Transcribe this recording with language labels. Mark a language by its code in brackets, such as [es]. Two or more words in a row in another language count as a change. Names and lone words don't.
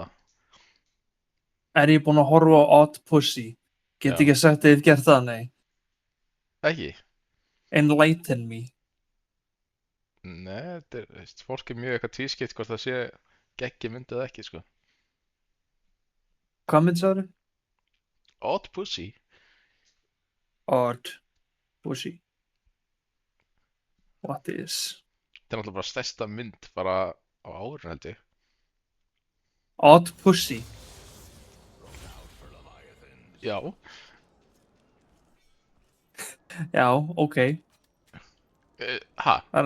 [is] Er ég búinn að horfa á Odd Pussy? Get Já. ekki sagt að ég hef gert það, nei. Ekki? [en] Enlighten me. [is] Nei, þetta er, veist, fólk er mjög eitthvað tvískipt hvort það sé geggi myndið eða ekki, sko. Hvað mynd sagði? Odd Pussy? Odd Pussy. [en] What is? [is] Þetta er náttúrulega bara stærsta mynd bara á árun, held ég. Odd Pussy. Já. Já, ok. Ha? Það